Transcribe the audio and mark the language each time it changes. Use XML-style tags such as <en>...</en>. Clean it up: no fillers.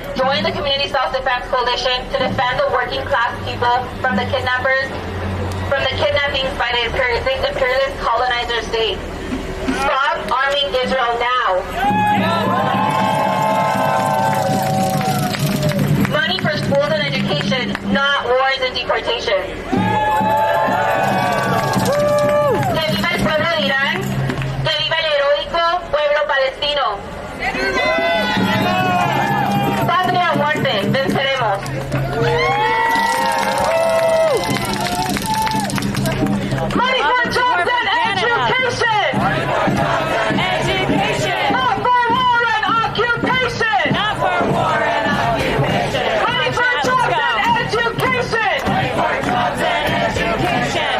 <en>Join the Community Self-Defense Coalition to defend the working class people from the kidnappers, from the kidnappings by the imperialist colonizer state. Stop arming Israel now. Money for schools and education, not wars and deportation.</en> <es>Que viva el pueblo de Irán, que viva el heroico pueblo palestino. Patria o muerte, venceremos.</es> <en>Money for jobs and education! Education! Not for war and occupation! Not for war and occupation! Money for jobs and education! Money for jobs and education!</en>